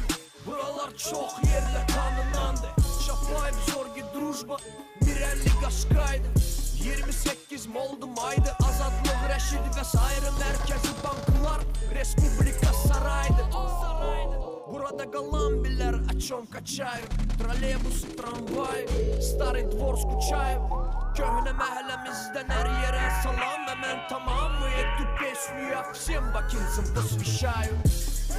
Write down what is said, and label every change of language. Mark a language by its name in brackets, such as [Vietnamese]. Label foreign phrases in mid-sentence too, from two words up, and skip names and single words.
[Azerbaijani] Buralar çox yerlə tanınandı. Şapayev, Zorgi, Drujba, Mirəlli, Qaşqaydı. 28 Moldum aydı, Azadlıq, Rəşid və sairə mərkəzi banklar, Respublika saraydı. Burada qalan bilər, [Russian] о чем качаю. Троллейбус, tramvay, Старый Двор, скучаю. [Azerbaijani] Köhnə məhəlləmizdən hər yerə salam və mən tamamı [Russian] эту песню, я всем бакинцам посвящаю.